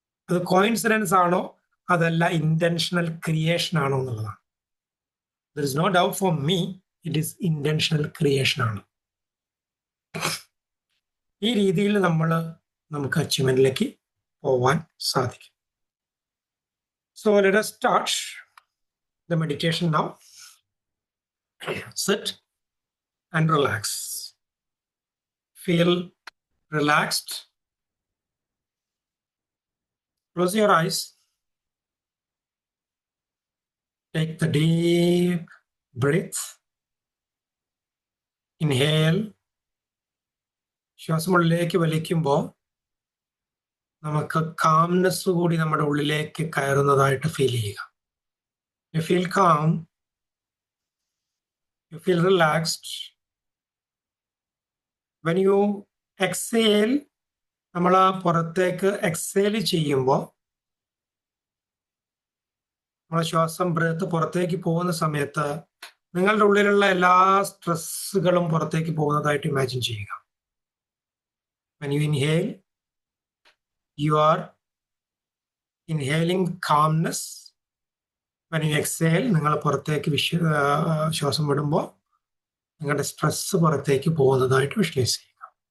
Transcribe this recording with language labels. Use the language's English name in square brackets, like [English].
[Malayalam] അത് കോയിൻസിഡൻസ് ആണോ അതല്ല ഇന്റൻഷണൽ ക്രിയേഷൻ ആണോ എന്നുള്ളതാണ്. [English] there is no doubt for me, it is intentional creation [Malayalam] ആണ്. ഈ രീതിയിൽ നമുക്ക് അച്ചീവ്മെന്റിലേക്ക് പോവാൻ സാധിക്കും. [English] So let us start the meditation now. Sit and relax. Feel relaxed. Close your eyes. Take the deep breath. Inhale. [Malayalam] ശ്വാസം ഉള്ളിലേക്ക് വലിക്കുമ്പോൾ നമുക്ക് കാംനെസ് കൂടി നമ്മുടെ ഉള്ളിലേക്ക് കയറുന്നതായിട്ട് ഫീൽ ചെയ്യുക. [English] You feel calm, you feel relaxed. When you exhale, [Malayalam] നമ്മൾ പുറത്തേക്ക് എക്സേൽ ചെയ്യുമ്പോൾ നമ്മളെ ശ്വാസം ബ്രത്ത് പുറത്തേക്ക് പോകുന്ന സമയത്ത് നിങ്ങളുടെ ഉള്ളിലുള്ള എല്ലാ സ്ട്രെസ്സുകളും പുറത്തേക്ക് പോകുന്നതായിട്ട് ഇമാജിൻ ചെയ്യുക. [English] When you inhale, you are inhaling calmness. When you exhale, [Malayalam] നിങ്ങൾ പുറത്തേക്ക് ശ്വാസം വിടുമ്പോൾ നിങ്ങളുടെ സ്ട്രെസ് പുറത്തേക്ക് പോകുന്നതായിട്ട് വിഷ്വലൈസ് ചെയ്യുക.